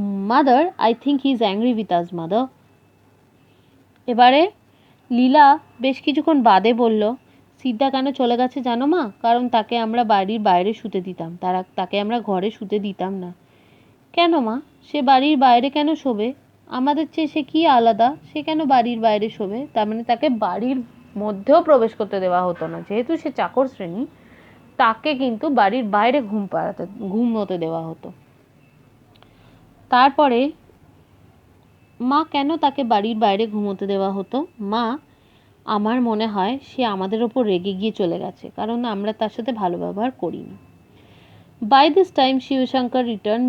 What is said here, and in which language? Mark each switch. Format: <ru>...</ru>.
<en>Mother, I think he is angry with us, mother.</en> <bn>এবারে লীলা বেশ কিছুক্ষণ বাদে বলল, সিদ্ধা কেন চলে গেছে জানো মা? কারণ তাকে আমরা বাড়ির বাইরে শুতে দিতাম, তাকে আমরা ঘরে শুতে দিতাম না। কেন মা? সে বাড়ির বাইরে কেন শোবে? আমাদের চেয়ে সে কি আলাদা? সে কেন বাড়ির বাইরে শোবে? তার মানে তাকে বাড়ির মধ্যেও প্রবেশ করতে দেওয়া হতো না। যেহেতু সে চাকর শ্রেণী, তাকে কিন্তু বাড়ির বাইরে ঘুমোতে দেওয়া হতো। তারপরে মা কেন তাকে বাড়ির বাইরে ঘুমোতে দেওয়া হতো? মা, আমার মনে হয় সে আমাদের ওপর রেগে গিয়ে চলে গেছে, কারণ আমরা তার সাথে ভালো ব্যবহার করিনি।</bn> <en>By this time Shivshankar returned.</en>